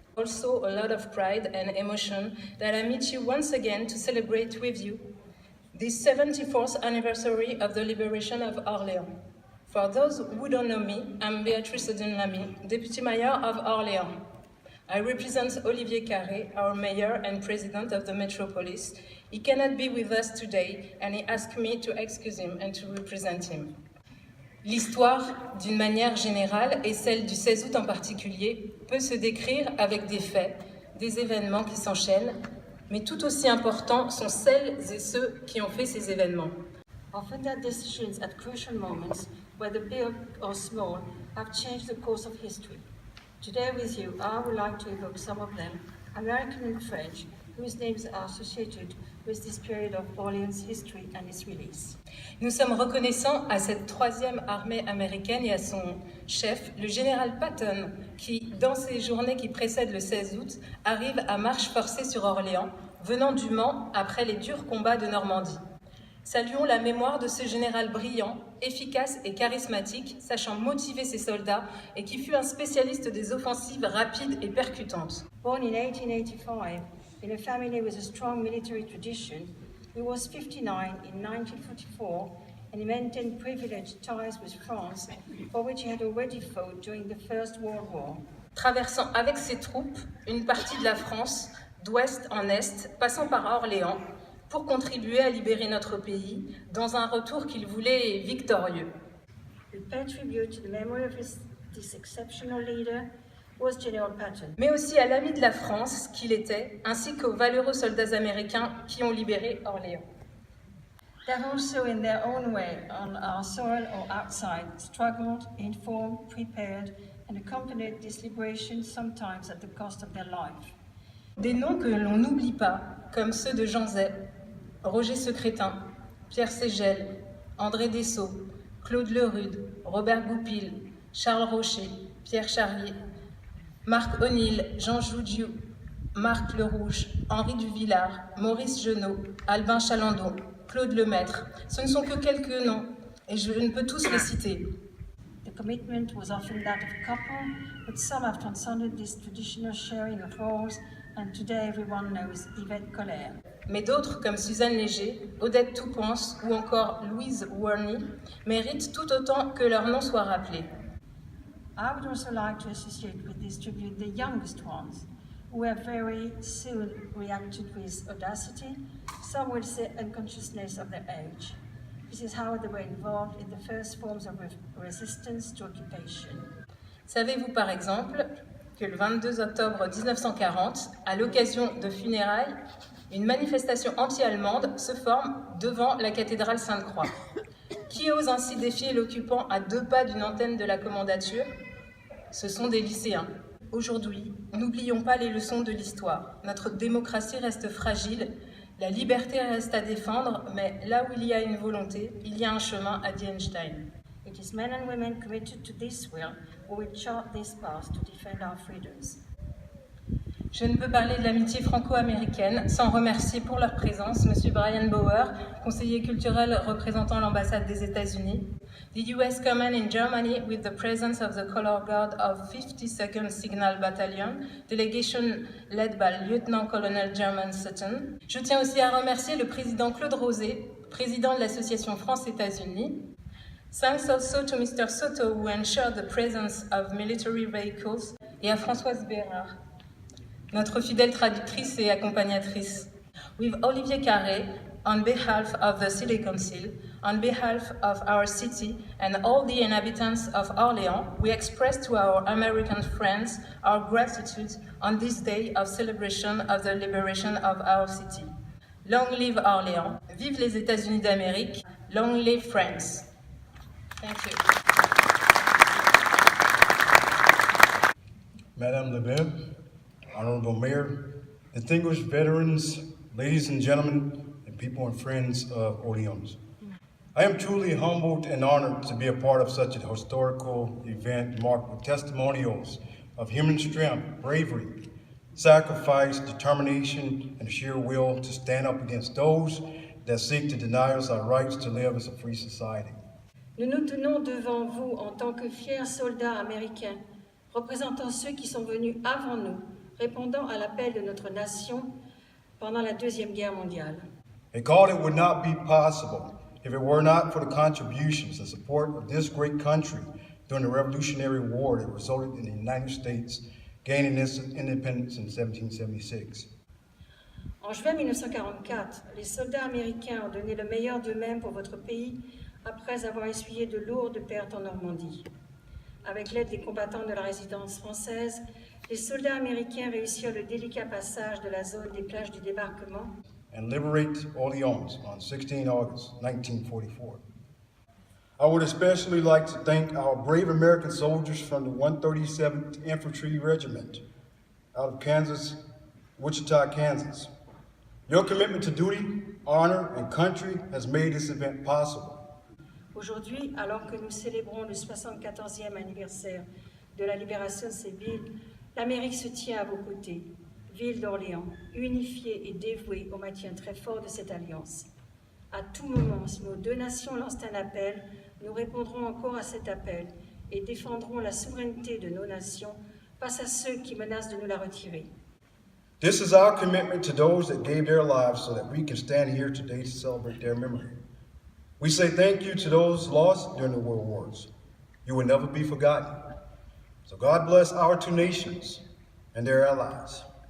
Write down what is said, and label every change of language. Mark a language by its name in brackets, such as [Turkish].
[English] Also a lot of pride and emotion that I meet you once again to celebrate with you this 74th anniversary of the liberation of Orléans. For those who don't know me, I'm Béatrice Audin-Lamy, Deputy Mayor of Orléans. I represent Olivier Carré, our mayor and president of the metropolis. He cannot be with us today and he asked me to excuse him and to represent him. [French] L'histoire, d'une manière générale, et celle du 16 août en particulier, peut se décrire avec des faits, des événements qui s'enchaînent, mais tout aussi importants sont celles et ceux qui ont fait ces événements. [English] Often their decisions at crucial moments, whether big or small, have changed the course of history. Today with you, I would like to evoke some of them, American and French, whose names are associated with this period of Orléans history and its release. [French] Nous sommes reconnaissants à cette troisième armée américaine et à son chef, le général Patton, qui, dans ces journées qui précèdent le 16 août, arrive à marche forcée sur Orléans, venant du Mans après les durs combats de Normandie. Saluons la mémoire de ce général brillant, efficace et charismatique, sachant motiver ses soldats et qui fut un spécialiste des offensives rapides et percutantes. [English] Born in 1885, in a family with a strong military tradition, he was 59 in 1944 and he maintained privileged ties with France, for which he had already fought during the First World War. [French] Traversant avec ses troupes une partie de la France, d'ouest en est, passant par Orléans, pour contribuer à libérer notre pays dans un retour qu'il voulait victorieux. [English] We pay tribute to the memory of this exceptional leader was General Patton. [French] Mais aussi à l'ami de la France qu'il était, ainsi qu'aux valeureux soldats américains qui ont libéré Orléans. [English] They have also, in their own way, on our soil or outside, struggled, informed, prepared, and accompanied this liberation sometimes at the cost of their life. [French] Des noms que l'on n'oublie pas, comme ceux de Jean Zay, Roger Secrétin, Pierre Ségel, André Dessau, Claude Lerude, Robert Goupil, Charles Rocher, Pierre Charrier, Marc O'Neill, Jean Joudiou, Marc Lerouge, Henri Duvillard, Maurice Genot, Albin Chalandon, Claude Lemaître. Ce ne sont que quelques noms, et je ne peux tous les citer. [English] The commitment was often that of a couple, but some have transcended this traditional sharing of roles, and today everyone knows Yvette Colère. [French] Mais d'autres, comme Suzanne Léger, Odette Toupens ou encore Louise Warney, méritent tout autant que leur nom soit rappelé. [English] I would also like to associate with this tribute the youngest ones, who have very soon reacted with audacity, some will say unconsciousness of their age. This is how they were involved in the first forms of resistance to occupation. [French] Savez-vous par exemple que le 22 octobre 1940, à l'occasion de funérailles, une manifestation anti-allemande se forme devant la cathédrale Sainte-Croix. Qui ose ainsi défier l'occupant à 2 pas d'une antenne de la commandature? Ce sont des lycéens. Aujourd'hui, n'oublions pas les leçons de l'histoire. Notre démocratie reste fragile, la liberté reste à défendre, mais là où il y a une volonté, il y a un chemin, a dit Einstein. [English] It is men and women committed to this will who will chart this path to defend our freedoms. [French] Je ne peux parler de l'amitié franco-américaine sans remercier pour leur présence M. [English] Brian Bauer, [French] conseiller culturel représentant l'ambassade des États-Unis, [English] the US Command in Germany with the presence of the Color Guard of 52nd Signal Battalion, delegation led by Lieutenant Colonel German Sutton. [French] Je tiens aussi à remercier le président Claude Rosé, président de l'association France-États-Unis. [English] Thanks also to Mr. Soto who ensured the presence of military vehicles, [French] et à Françoise Bérard, notre fidèle traductrice et accompagnatrice. [English] With Olivier Carré, on behalf of the City Council, on behalf of our city and all the inhabitants of Orléans, we express to our American friends our gratitude on this day of celebration of the liberation of our city. Long live Orléans, [French] vive les États-Unis d'Amérique, [English] long live France. Thank you. Madame Le Maire, Honorable Mayor, distinguished veterans, ladies and gentlemen, and people and friends of Orleans. I am truly humbled and honored to be a part of such a historical event marked with testimonials of human strength, bravery, sacrifice, determination, and a sheer will to stand up against those that seek to deny us our rights to live as a free society. [French] Nous nous tenons devant vous en tant que fiers soldats américains, représentant ceux qui sont venus avant nous, répondant à l'appel de notre nation pendant la Deuxième Guerre mondiale. [English] A call that would not be possible if it were not for the contributions and support of this great country during the Revolutionary War that resulted in the United States gaining its independence in 1776. [French] En juin 1944, les soldats américains ont donné le meilleur d'eux-mêmes pour votre pays après avoir essuyé de lourdes pertes en Normandie. Avec l'aide des combattants de la résistance française, les soldats américains réussirent le délicat passage de la zone des plages du débarquement [English] and liberate Orleans on 16 August 1944. I would especially like to thank our brave American soldiers from the 137th Infantry Regiment out of Kansas, Wichita, Kansas. Your commitment to duty, honor, and country has made this event possible. [French] Aujourd'hui, alors que nous célébrons le 74e anniversaire de la libération de ces villes, l'Amérique se tient à vos côtés, ville d'Orléans, unifiée et dévouée au maintien très fort de cette alliance. À tout moment, si nos deux nations lancent un appel, nous répondrons encore à cet appel et défendrons la souveraineté de nos nations face à ceux qui menacent de nous la retirer. [English] This is our commitment to those that gave their lives so that we can stand here today to celebrate their memory. We say thank you to those lost during the world wars. You will never be forgotten. So God bless our two nations and their allies.